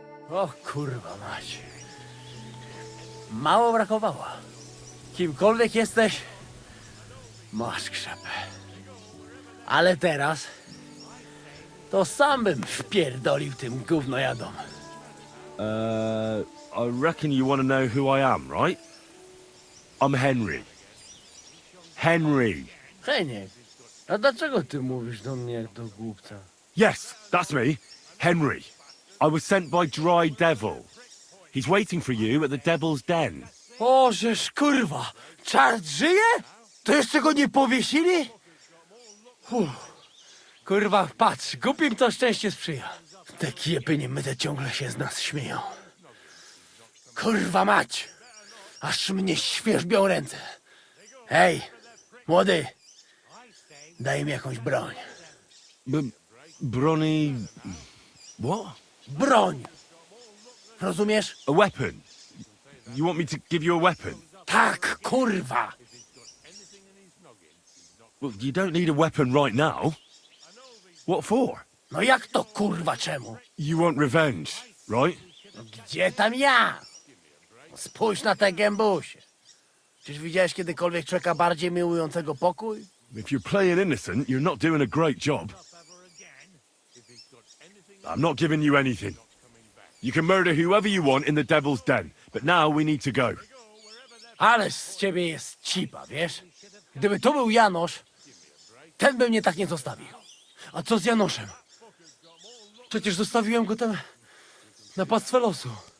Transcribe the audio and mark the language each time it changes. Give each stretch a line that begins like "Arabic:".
Polish: O kurwa mać. Mało brakowało. Kimkolwiek jesteś, masz krzepę. Ale teraz to sam bym wpierdolił tym gównojadom.
English: I reckon you want to know who I am, right? I'm Henry. Henry.
Polish: Heniek, a dlaczego ty mówisz do mnie jak do głupca?
English: Yes, that's me. Henry. I was sent by Dry Devil. He's waiting for you at the Devil's Den.
Polish: O, żeż kurwa, czart żyje? To jeszcze go nie powiesili? Kurwa, patrz, głupim to szczęście sprzyja. Te kiepy niemyte ciągle się z nas śmieją. Kurwa mać, aż mnie świerzbią ręce. Hej, młody, daj mi jakąś broń.
English: Bronny... What?
Polish: Broń! Rozumiesz?
English: A weapon? You want me to give you a weapon?
Polish: Tak, kurwa!
English: Well, you don't need a weapon right now. What for?
Polish: No jak to kurwa czemu?
English: You want revenge, right?
Polish: No gdzie tam ja? Spójrz na te gębusie. Czyż widziałeś kiedykolwiek człowieka bardziej miłującego pokój?
English: If you're playing innocent, you're not doing a great job. I'm not giving you anything. You can murder whoever you want in the Devil's Den, but now we need to go.
Polish: Ale z ciebie jest cipa, wiesz? Gdyby to był Janosz, ten by mnie tak nie zostawił. A co z Janoszem? Przecież zostawiłem go tam na pastwę losu.